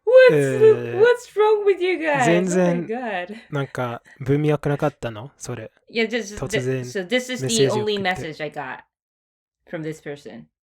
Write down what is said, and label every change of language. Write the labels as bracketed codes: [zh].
[en] What's wrong with you guys? [ja] 全然 [en] Oh my god. [ja] なんか文脈なかったのそれ。 [en] Yeah, so this is the only message I got from this person.